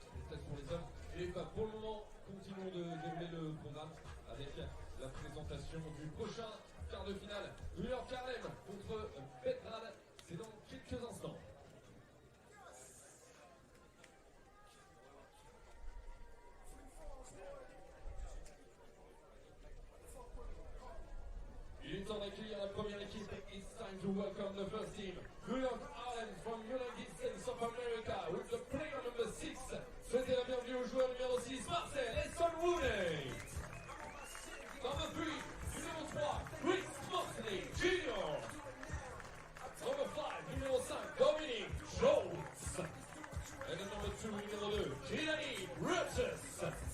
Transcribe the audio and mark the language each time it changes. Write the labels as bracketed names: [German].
[French] C'est pour les hommes et pour le moment continuons de dérouler le programme avec la présentation du prochain quart de finale New York Harlem contre Belgrade. C'est dans quelques instants. Il est temps d'accueillir la première équipe. [English] It's time to welcome the first team. New York Harlem from United States of America with the player number 6. [French] Souhaitez la bienvenue au joueur numéro 6, Marcel Esson-Wooney. [English] Number 3, [French] numéro 3, [English] Chris Mosley Jr. Number 5, [French] numéro 5, [English] Dominic Jones. And the number 2, [French] numéro 2, [English] Kilani Rutges.